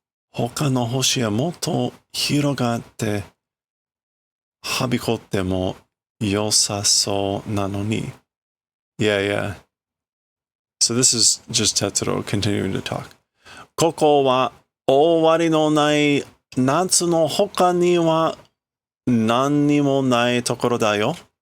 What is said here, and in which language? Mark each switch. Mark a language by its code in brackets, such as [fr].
[ja] 他の星はもっと広がってはびこっても良さそうなのに. [en] Yeah, yeah. So this is just Tetsuro continuing to talk. [ja] ここは終わりのない夏の他には何にもないところだよ.